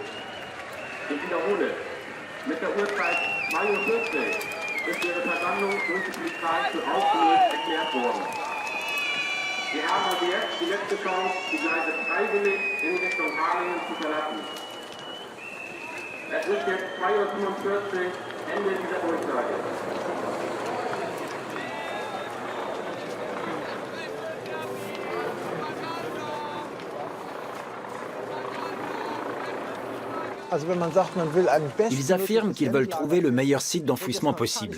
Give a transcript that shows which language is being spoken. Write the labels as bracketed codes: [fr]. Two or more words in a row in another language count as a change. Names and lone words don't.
[de] Ich wiederhole, mit der Uhrzeit 2:40 Uhr ist Ihre Versammlung durch die Polizei für aufgelöst erklärt worden. Sie haben also jetzt die letzte Chance, die Gleise freiwillig in Richtung Harlingen zu verlassen. Es ist jetzt 2:45 Uhr, Ende dieser Durchsage. [fr] Ils affirment qu'ils veulent trouver le meilleur site d'enfouissement possible.